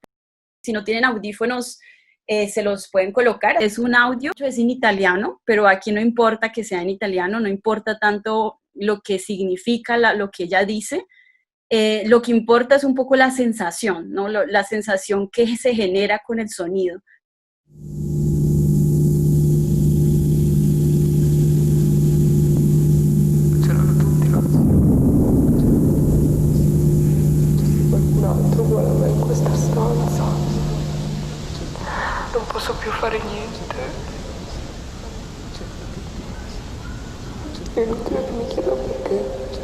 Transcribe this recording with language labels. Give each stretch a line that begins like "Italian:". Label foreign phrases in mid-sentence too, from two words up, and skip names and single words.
Spanish: Si no tienen audífonos, se los pueden colocar. Es un audio, es en italiano, pero aquí no importa que sea en italiano, no importa tanto lo que significa lo que ella dice. Lo que importa es un poco la sensación, ¿no? La sensación que se genera con el sonido.
Italian: Qualcun altro vuole me in questa stanza. Non posso più fare niente. È inutile che mi chieda perché.